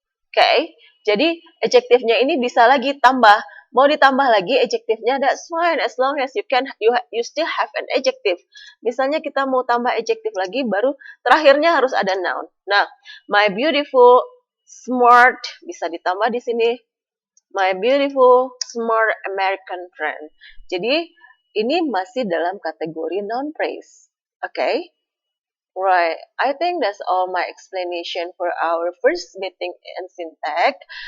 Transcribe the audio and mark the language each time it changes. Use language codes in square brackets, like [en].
[id] Oke, jadi adjektifnya ini bisa lagi tambah. [en] Mau ditambah lagi adjektifnya, that's fine as long as you still have an adjective. [id] Misalnya kita mau tambah adjektif lagi, baru terakhirnya harus ada noun. Nah, my beautiful smart bisa ditambah di sini. My beautiful smart American friend. Jadi ini masih dalam kategori noun phrase. Okay? [en] Right, I think that's all my explanation for our first meeting in Syntax.